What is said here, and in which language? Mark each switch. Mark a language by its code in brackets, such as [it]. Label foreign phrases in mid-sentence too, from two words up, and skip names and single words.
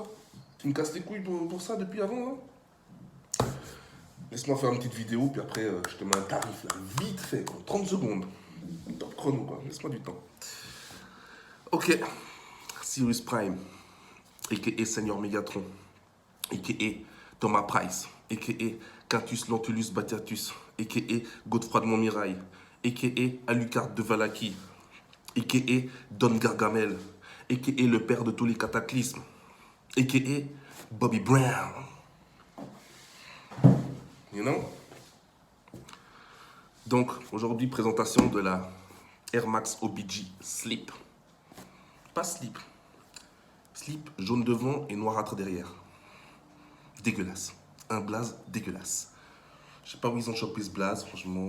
[fr] Tu me casses les couilles pour ça depuis avant, hein? Laisse-moi faire une petite vidéo, puis après, je te mets un tarif, là, vite fait, quoi. 30 secondes. Top chrono, quoi. Laisse-moi du temps. Ok. Cyrus Prime, a.k.a. Seigneur Megatron, a.k.a. Thomas Price, a.k.a. Quintus Lentulus Batiatus, a.k.a. Godefroy de Montmirail, a.k.a. Alucard de Valaki, a.k.a. Don Gargamel, a.k.a. le père de tous les cataclysmes, a.k.a. Bobby Brown. [en] You know? [fr] Donc, aujourd'hui, présentation de la Air Max OBG Slip. Pas slip. Slip jaune devant et noirâtre derrière. Dégueulasse. Un blaze dégueulasse. Je sais pas où ils ont chopé ce blaze, franchement.